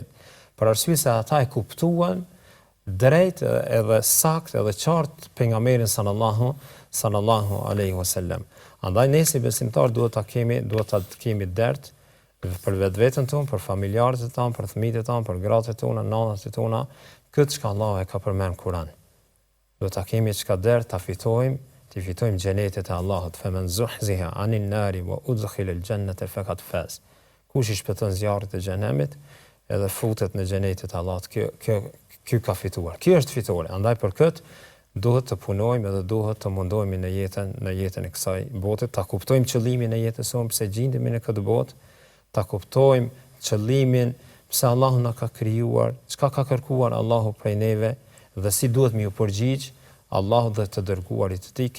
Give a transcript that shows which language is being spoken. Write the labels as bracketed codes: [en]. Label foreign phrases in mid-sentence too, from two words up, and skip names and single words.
[sq] Për arsye se ata e kuptuan drejt edhe sakt edhe qartë pejgamberin [ar] صلى الله عليه وسلم. [sq] Andaj ne si besimtar duhet ta kemi dert për vetveten tonë, për familjarët tonë, për fëmijët tonë, për gratë tona, nanat tona, këtë çka Allah e ka përmend në Kur'an. Do ta kemi çka dert ta fitojmë xhenetet e Allahut. [ar] فمن زحزح عن النار وأدخل الجنة فقد فاز. [sq] Kush i shpëton zjarrit e xhenemit edhe futet në xhenetet e Allahut, ky ka fituar. Ky është fitore. Andaj për këtë duhet të punojmë edhe duhet të mundohemi në jetën e kësaj bote, ta kuptojmë qëllimin e jetës sonë, pse gjendemi në këtë botë, ta kuptojmë qëllimin pse Allahu na ka krijuar, çka ka kërkuar Allahu prej neve dhe si duhet mi u përgjigj Allahu dhe të dërguarit të tij.